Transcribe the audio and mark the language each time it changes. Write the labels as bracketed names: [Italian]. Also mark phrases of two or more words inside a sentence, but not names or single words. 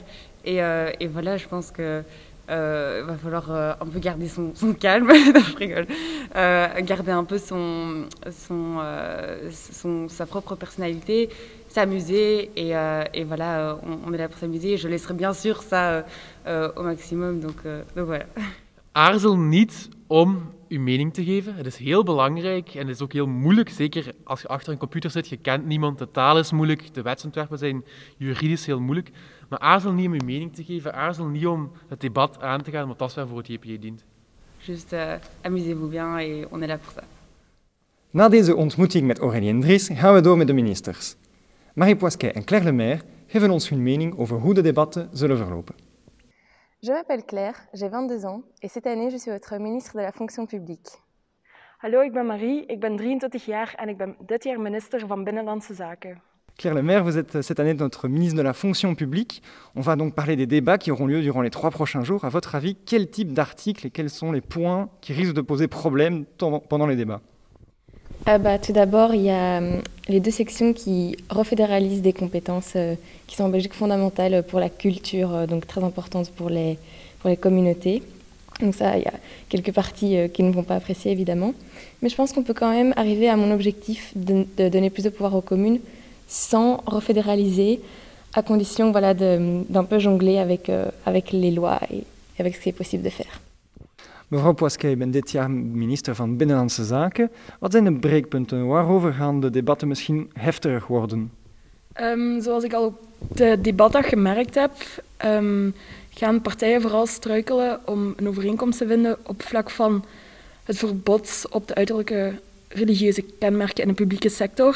[French] Et voilà, je pense que va falloir un peu garder son calme, non, je rigole, garder un peu sa propre personnalité, s'amuser et voilà, on est là pour s'amuser. Je laisserai bien sûr ça au maximum, donc voilà. [Dutch] Aarzel niet om uw mening te geven. Het is heel belangrijk en het is ook heel moeilijk, zeker als je achter een computer zit, je kent niemand, de taal is moeilijk, de wetsontwerpen zijn juridisch heel moeilijk. Maar aarzel niet om uw mening te geven, aarzel niet om het debat aan te gaan, want dat is waar voor het JPJ dient. [French] Juste amusez-vous bien et on est là pour ça. [Dutch] Na deze ontmoeting met Aurélie en Dries gaan we door met de ministers. Marie Poisquet en Claire Lemaire geven ons hun mening over hoe de debatten zullen verlopen. [French] Je m'appelle Claire, j'ai 22 ans et cette année je suis votre ministre de la fonction publique. [Dutch] Hallo, ik ben Marie, ik ben 23 jaar en ik ben dit jaar minister van Binnenlandse Zaken. [French] Claire Lemaire, vous êtes cette année notre ministre de la fonction publique. On va donc parler des débats qui auront lieu durant les 3 prochains jours. À votre avis, quel type d'articles et quels sont les points qui risquent de poser problème pendant les débats ? Tout d'abord, il y a les 2 sections qui refédéralisent des compétences qui sont en Belgique fondamentales pour la culture, donc très importantes pour les communautés. Donc ça, il y a quelques parties qui ne vont pas apprécier évidemment. Mais je pense qu'on peut quand même arriver à mon objectif de donner plus de pouvoir aux communes sans refédéraliser, à condition voilà, d'un peu jongler avec les lois et avec ce qui est possible de faire. [Dutch] Mevrouw Poisquet, je bent dit jaar minister van Binnenlandse Zaken. Wat zijn de breekpunten? Waarover gaan de debatten misschien heftiger worden? Zoals ik al op de debatten gemerkt heb, gaan partijen vooral struikelen om een overeenkomst te vinden op vlak van het verbod op de uiterlijke religieuze kenmerken in de publieke sector.